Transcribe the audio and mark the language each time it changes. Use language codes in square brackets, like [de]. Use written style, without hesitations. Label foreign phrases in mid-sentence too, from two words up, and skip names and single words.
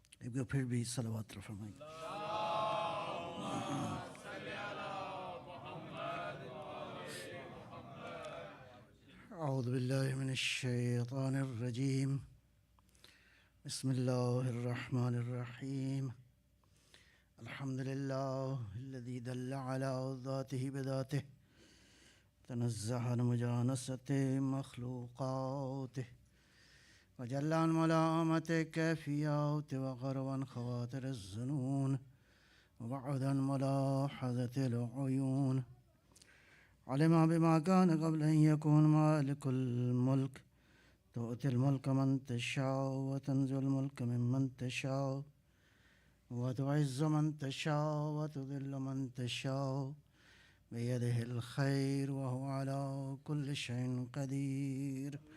[ur] ایک بار پھر بھی صلوات فرمائیں. [ar] اعوذ باللہ من الشیطان الرجیم. بسم اللہ الرحمن الرحیم. الحمد للہ الذی دل علی ذاتہ بذاتہ تنزہ عن مجانست مخلوقاتہ وجل عن ملامت کیفیات وغرو عن خواتر الظنون وبعد عن ملاحظة العیون. علم بما كان قبل أن يكون مالك الملك تؤتي الملك من تشاء وتنزع الملك ممن تشاء وتعز من تشاء وتذل من تشاء بيده الخير وهو على كل شيء قدير.